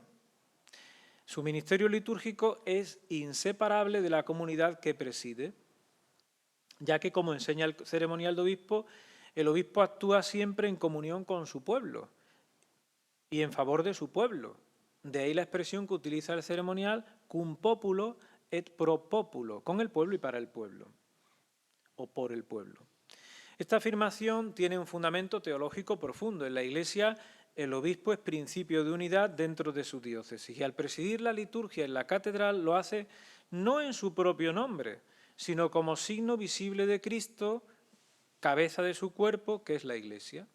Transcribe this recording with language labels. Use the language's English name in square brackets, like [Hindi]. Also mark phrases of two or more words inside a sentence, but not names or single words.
[Spanish] Su ministerio litúrgico es inseparable de la comunidad que preside, ya que, como enseña el ceremonial de obispo, el obispo actúa siempre en comunión con su pueblo y en favor de su pueblo. De ahí la expresión que utiliza el ceremonial, [Latin] cum populo et pro populo, [Spanish] con el pueblo y para el pueblo, o por el pueblo. Esta afirmación tiene un fundamento teológico profundo. En la Iglesia, el obispo es principio de unidad dentro de su diócesis y al presidir la liturgia en la catedral lo hace no en su propio nombre, sino como signo visible de Cristo, cabeza de su cuerpo, que es la Iglesia.